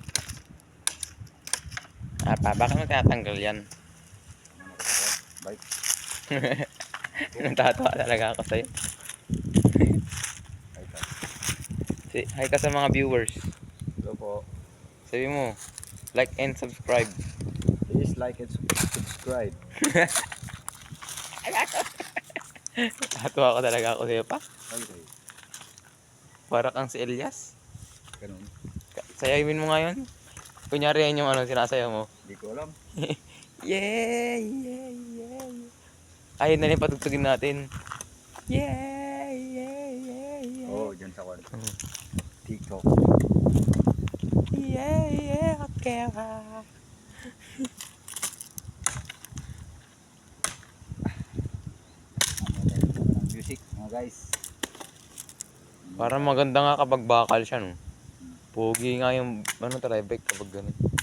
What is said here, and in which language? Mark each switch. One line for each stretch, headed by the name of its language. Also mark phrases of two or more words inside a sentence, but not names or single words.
Filipino: Bakit mo tinatanggal yan? bike. Natatawa talaga ako sa'yo. Hi ka sa mga viewers. Hello po. Sabi mo,
English: like and subscribe. Please like and subscribe.
Filipino: Natatawa ko talaga ako sa'yo pa. Okay. Para kang si Elias. Ganun. Sayawin mo ngayon. Kunyari yan yung sinasayaw mo. Hindi ko alam.
English: Yeah, yeah, yeah.
Filipino: Ayun na rin patugtugin natin.
English: Yeah, yeah, yeah, yeah.
Filipino: Oo, dyan sa kwarto. TikTok.
English: Yeah, yeah, okay.
Filipino: Music, mga guys. Parang maganda nga kapag bakal siya, no? Pogi nga yung, tribek kapag ganun.